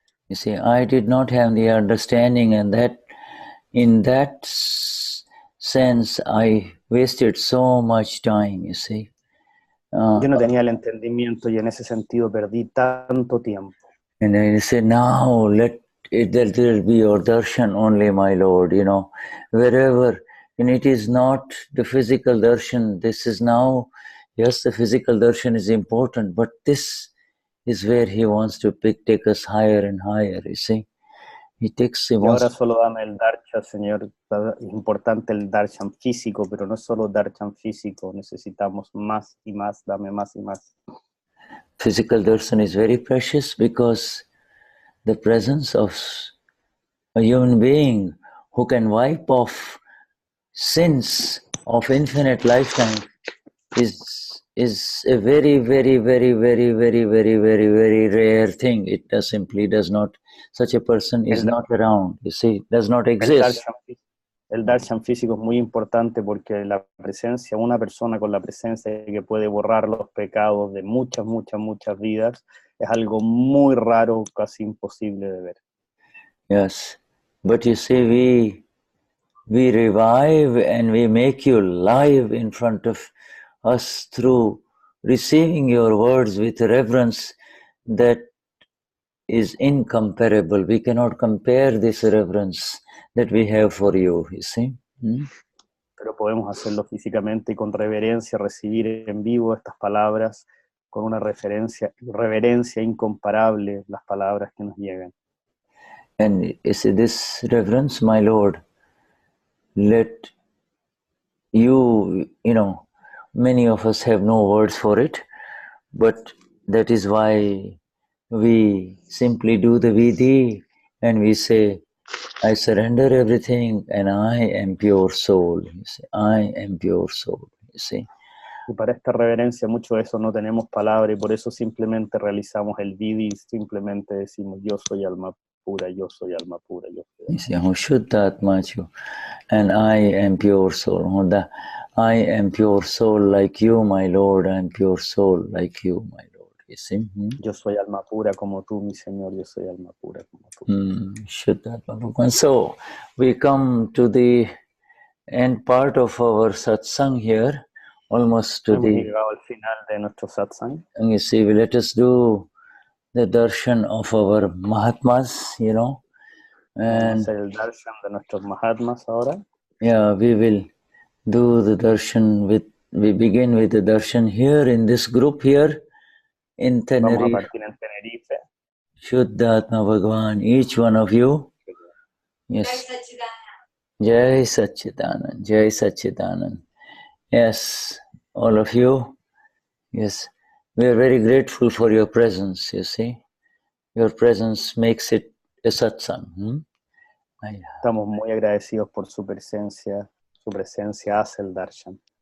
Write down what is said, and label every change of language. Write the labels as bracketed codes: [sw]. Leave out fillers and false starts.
[en] You see, I did not have the understanding, and that in that sense I wasted so much time, you see. [es] Yo no tenía el entendimiento y en ese sentido perdí tanto tiempo. [en] And then he said, now let there be your darshan only, my Lord, you know, wherever. And it is not the physical darshan. This is now, yes, the physical darshan is important, but this is where he wants to take us higher and higher, you see. [es] Y ahora solo dame el darshan, Señor. Es importante el darshan físico, pero no solo darshan físico. Necesitamos más y más. Dame más y más. [en] Physical darshan is very precious because the presence of a human being who can wipe off sins of infinite lifetime is a very, very, very, very, very, very, very, very rare thing. It simply does not. Such a person is not around, you see, does not exist. [es] El darshan físico es muy importante porque la presencia, una persona con la presencia que puede borrar los pecados de muchas, muchas, muchas vidas, es algo muy raro, casi imposible de ver. [en] Yes, but you see, we revive and we make you live in front of us through receiving your words with reverence that is incomparable. We cannot compare this reverence that we have for you, you see. [es] Pero podemos hacerlo físicamente y con reverencia, recibir en vivo estas palabras con una reverencia incomparable, las palabras que nos llegan. [en] And you see, this reverence, my Lord, let you know, many of us have no words for it, but that is why we simply do the Vidhi and we say, I surrender everything and I am pure soul. You see, I am pure soul. You see. [es] Y para esta reverencia, mucho de eso no tenemos palabra y por eso simplemente realizamos el Vidhi y simplemente decimos, yo soy alma pura, yo soy alma pura, yo soy alma pura. [en] You see, Shuddhatma, and I am pure soul. I am pure soul like you, my Lord. I am pure soul like you, my Lord. You see? [es] Yo soy alma pura como tú, mi Señor. Yo soy alma pura como tú. [sa] Shuddhatma. [en] So, we come to the end part of our satsang here, almost to [es] Hemos [en] the... [es] llegado al final de nuestro satsang. [en] And you see, let us do the darshan of our Mahatmas, you know. [es] Vamos a [en] And [es] hacer el darshan de nuestros Mahatmas ahora. [en] yeah, we will do the darshan we begin with the darshan here in this group here in Tenerife. [es] Vamos a partir en Tenerife. [en] Vishuddhatma Bhagavan, each one of you. Yes. Jai Satchidanand. Jai Satchidanand. Yes, all of you. Yes. We are very grateful for your presence, you see. Your presence makes it a satsang. [es] Estamos muy agradecidos por su presencia. Su presencia hace el darshan.